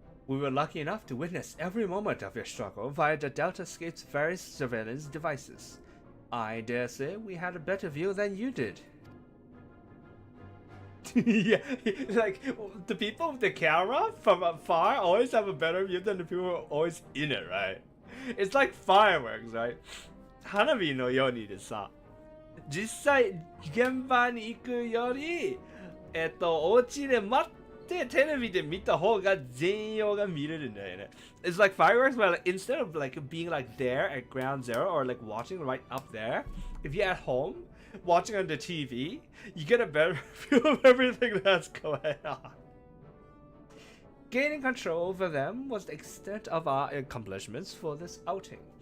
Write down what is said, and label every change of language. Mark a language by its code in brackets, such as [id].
[en] We were lucky enough to witness every moment of your struggle via the Deltascape's various surveillance devices. I dare say we had a better view than you did. Yeah, like the people with the camera from afar always have a better view than the people who are always in it, right? It's like fireworks, right? [ja] 花火のようにでさ、実際現場に行くより、お家で待ってテレビで見た方が全容が見れるんだよね。 [en] It's like fireworks, but like, instead of like being like there at ground zero or like watching right up there, if you're at home watching on the TV, you get a better view of everything that's going on. Gaining control over them was the extent of our accomplishments for this outing.